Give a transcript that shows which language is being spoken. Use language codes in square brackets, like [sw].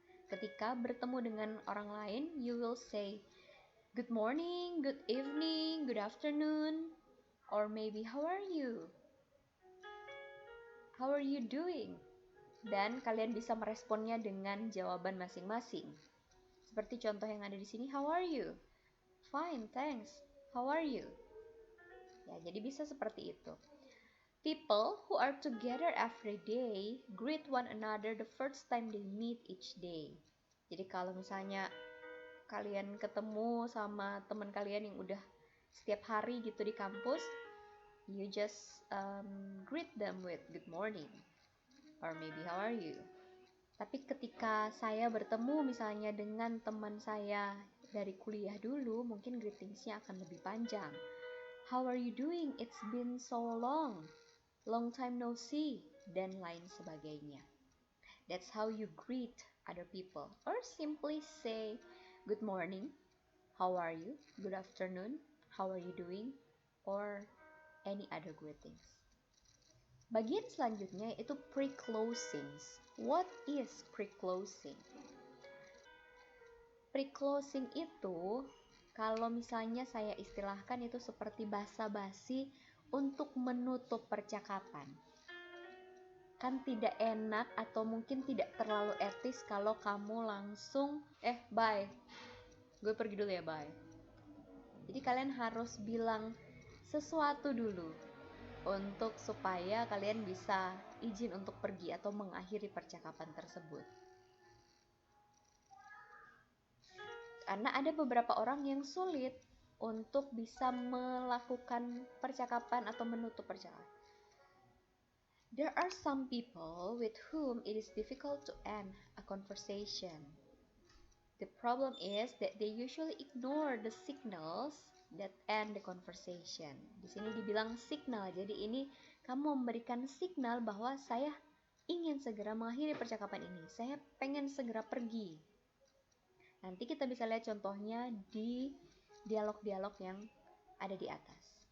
[id] Ketika bertemu dengan orang lain, [en] you will say, good morning, good evening, good afternoon, or maybe how are you? How are you doing? [id] Dan kalian bisa meresponnya dengan jawaban masing-masing. Seperti contoh yang ada di sini, [en] how are you? Fine, thanks. How are you? [id] Ya, jadi bisa seperti itu. [en] People who are together every day greet one another the first time they meet each day. [id] Jadi kalau misalnya kalian ketemu sama teman kalian yang udah setiap hari gitu di kampus, [en] you just greet them with good morning or maybe how are you. [id] Tapi ketika saya bertemu misalnya dengan teman saya dari kuliah dulu, mungkin greetingsnya akan lebih panjang. [en] How are you doing? It's been so long. Long time no see, [id] dan lain sebagainya. [en] That's how you greet other people. Or simply say, good morning, how are you? Good afternoon, how are you doing? Or any other greetings. [id] Bagian selanjutnya itu pre-closings. [en] What is pre-closing? [id] Pre-closing itu, kalau misalnya saya istilahkan itu seperti basa-basi untuk menutup percakapan. Kan tidak enak atau mungkin tidak terlalu etis kalau kamu langsung bye, gue pergi dulu ya, bye. Jadi kalian harus bilang sesuatu dulu untuk supaya kalian bisa izin untuk pergi atau mengakhiri percakapan tersebut. Karena ada beberapa orang yang sulit untuk bisa melakukan percakapan atau menutup percakapan. [en] There are some people with whom it is difficult to end a conversation. The problem is that they usually ignore the signals that end the conversation. [id] Di sini dibilang signal, jadi ini kamu memberikan signal bahwa saya ingin segera mengakhiri percakapan ini. Saya pengen segera pergi. Nanti kita bisa lihat contohnya di dialog-dialog yang ada di atas.